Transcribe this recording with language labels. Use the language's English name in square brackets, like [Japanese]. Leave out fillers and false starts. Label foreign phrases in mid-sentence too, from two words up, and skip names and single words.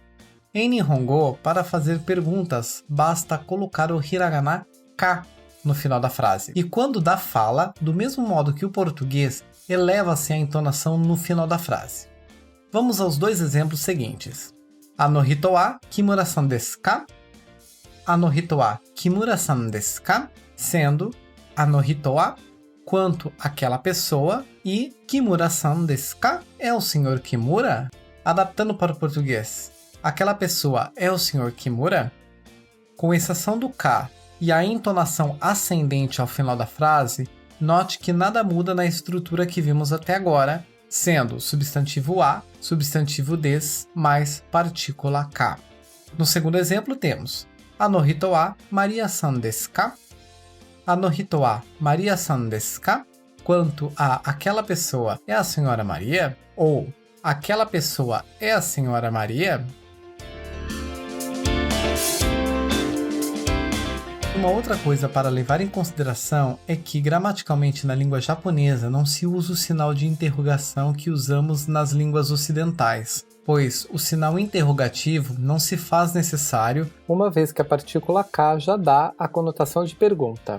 [Portuguese] Em Nihongo, para fazer perguntas, basta colocar o hiragana ka no final da frase. E quando da fala, do mesmo modo que o português, eleva-se a entonação no final da frase. Vamos aos 2 exemplos seguintes. [Japanese] あの人は木村さんですか? あの人は木村さんですか? [Portuguese] Sendo [Japanese] あの人は [Portuguese] quanto aquela pessoa e [Japanese] 木村さんですか [Portuguese] é o Sr. Kimura? Adaptando para o português, aquela pessoa é o Sr. Kimura? Com exceção do ka e a entonação ascendente ao final da frase, note que nada muda na estrutura que vimos até agora, sendo substantivo a, substantivo des, mais partícula ka. No segundo exemplo temos [Japanese] あの人はマリアさんですか? あの人はマリアさんですか? [Portuguese] Quanto a aquela pessoa é a senhora Maria? Ou aquela pessoa é a senhora Maria? Uma outra coisa para levar em consideração é que, gramaticalmente na língua japonesa, não se usa o sinal de interrogação que usamos nas línguas ocidentais, pois o sinal interrogativo não se faz necessário, uma vez que a partícula K já dá a conotação de pergunta.